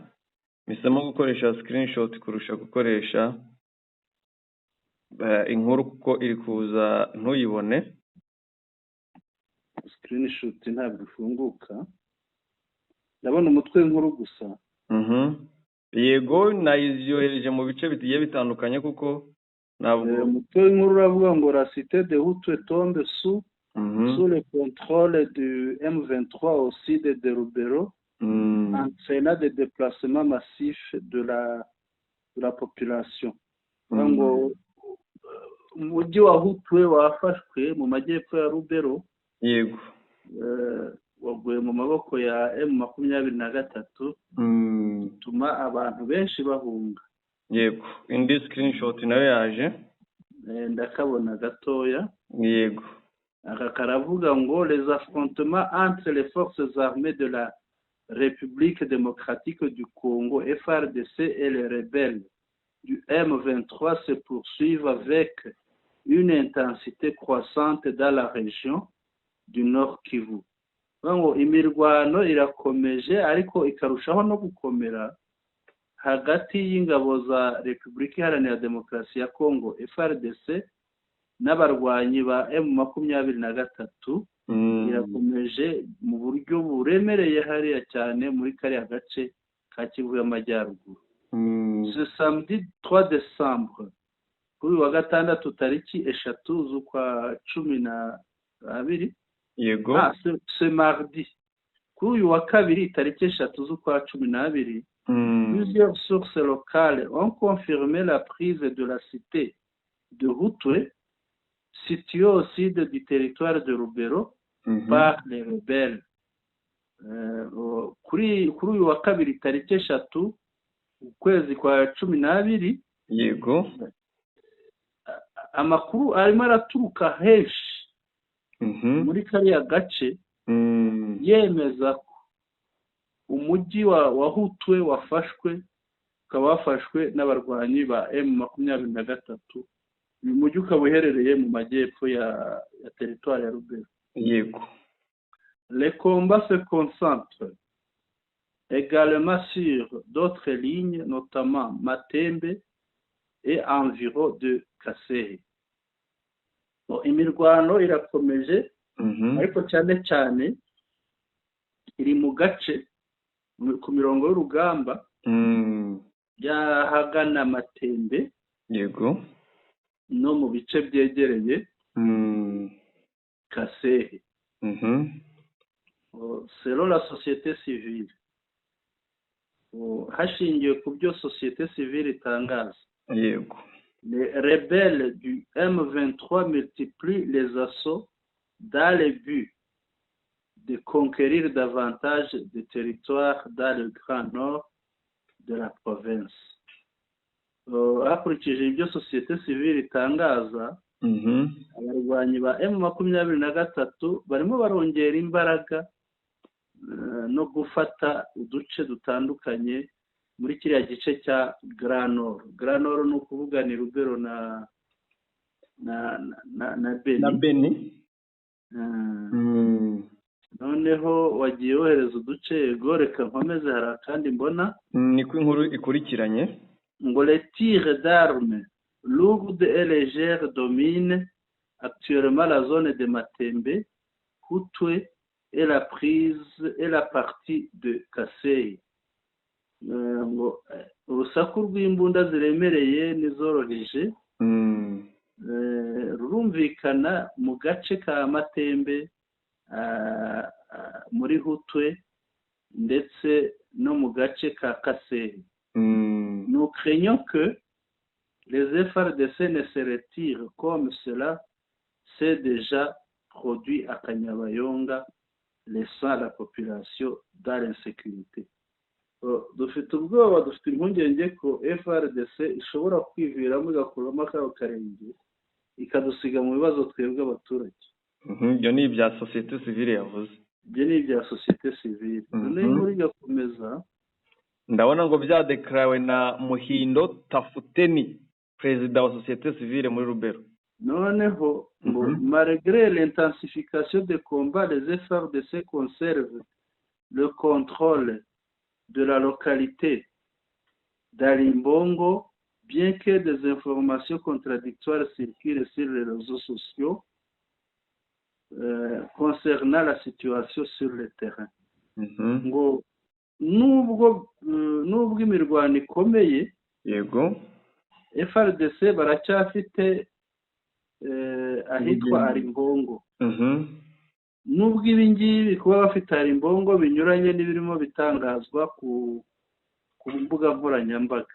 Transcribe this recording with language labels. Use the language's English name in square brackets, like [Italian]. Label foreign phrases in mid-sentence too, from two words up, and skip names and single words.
[Kinyarwanda] Misemo gukoresha screenshot kurusha gukoresha inkuru kuko iri kuza ntuyibone. Screenshot ntabwo ifunguka. Ndabona umutwe w'inkuru gusa. Yego nayizohereje mu bice bigiye bitandukanye kuko ntabwo umutwe w'inkuru uravuga ngo [French] la cité de Hutu tombe sous le contrôle du M23 au sud de Lubero. Entraînant des déplacements massifs de la population. [Kinyarwanda] Ngo umujyi wa Hutwe wafashwe mu majyepfo ya Lubero. Yego. Waguye mu maboko ya M23. Tuma abantu benshi bahunga. Yego. Indi screenshot nayo yaje. Ndakabona gatoya. Yego. Aka karavuga ngo [French] les affrontements entre les forces armées de la République démocratique du Congo, FARDC, et les rebelles du M23 se poursuivent avec une intensité croissante dans la région du Nord Kivu. [Kinyarwanda] Ngo imirwano irakomeje ariko ikarushaho no gukomera hagati y'ingabo za Repubulika Iharanira Demokarasi ya Congo FARDC n'abarwanyi ba M23. Irakomeje mu buryo buremereye hariya cyane muri kariya gace ka Kivu y'Amajyaruguru. [French] Ce samedi 3 décembre [Kinyarwanda] kuri wa gatandatu tariki 3 z'ukwa 12. Yego. [French] Ce mardi [Kinyarwanda] kuri wa kabiri tariki 3 z'ukwa 12. [French] Plusieurs sources locales ont confirmé la prise de la cité de Hutwe, située au sud du territoire de Lubero, par les rebelles. [Kinyarwanda] Kuri uyu wa kabiri tariki 3 ukwezi kwa 12. Yego. Amakuru arimo araturuka henshi muri kariya gace yemeza ko umujyi wa Hutwe wafashwe, ukaba wafashwe n'abarwanyi ba M23. Uyu mujyi ukaba uherereye mu majyepfo ya territoire ya Lubero. Yego. [French] Les combats se concentrent également sur d'autres lignes, notamment Matembe et environ de Kasehe. [Kinyarwanda] imirwano irakomeje ariko cyane cyane iri mu gace ku mirongo y'urugamba byahagana Matembe yego no mu bice byegereye Kasehe. [French] Selon la société civile, [Kinyarwanda] hashingiwe ku byo [French] société civile [Kinyarwanda] itangaza, yego [French] les rebelles du M23 multiplient les assauts dans le but de conquérir davantage de territoires dans le grand nord de la province. [Kinyarwanda] Hakurikije ibyo [French] société civile [Kinyarwanda] itangaza, abarwanyi ba M23 barimo barongera imbaraga no gufata uduce dutandukanye muri kiriya gice cya Grand Nord. Grand Nord ni ukuvuga ni Rubero na Beni. Noneho wagiye wohereza uduce, yego reka nkomeze, hari akandi mbona niko inkuru ikurikiranye [French] ngo les tirs d'armes lourdes et légères dominent actuellement la zone de Matembe, Hutwe et la partie de Kasehe. [Kinyarwanda] Urusaku rw'imbunda ziremereye n'izoroheje rurumvikana mu gace ka Matembe, muri Hutwe ndetse no mu gace ka Kasehe. [French] Nous craignons que les FARDC ne se retirent comme cela s'est déjà produit à Kanyabayonga, laissant la population dans l'insécurité. [Kinyarwanda] Dufite ubwoba, dufite impungenge ko FARDC ishobora kwiviramo igakuramo akabo karenge ikadusiga mu bibazo twebwe abaturage. Ibyo ni ibya [French] société civile [Kinyarwanda] yavuze. Ibyo ni ibya [French] société civile. [Kinyarwanda] Noneho muri gakomeza ndabona ngo byadeklarawe na Muhindo Tafuteni, perezida wa [French] société civile [Kinyarwanda] muri Rubero. Noneho ngo [French] malgré l'intensification des combats, les FARDC conservent le contrôle de la localité d'Alimbongo, bien que des informations contradictoires circulent sur les réseaux sociaux concernant la situation sur le terrain. [Kinyarwanda] Ngo nubwo imirwano ikomeye, yego FARDC baracyafite ahitwa Alimbongo. Nubwo ibi ngibi kuba bafite Alimbongo binyuranye n'ibirimo bitangazwa ku mbuga nkoranyambaga.